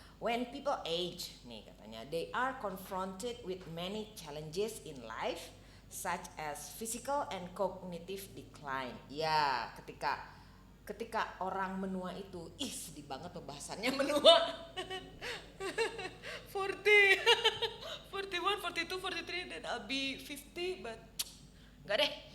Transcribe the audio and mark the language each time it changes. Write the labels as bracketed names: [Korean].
[English] When people age, [Indonesian] nih katanya, [English] they are confronted with many challenges in life, such as physical and cognitive decline. [Indonesian] Ya, ketika orang menua itu, sedih banget pembahasannya menua. [English] 40, 41, 42, 43, then I'll be 50, but [Indonesian] enggak deh.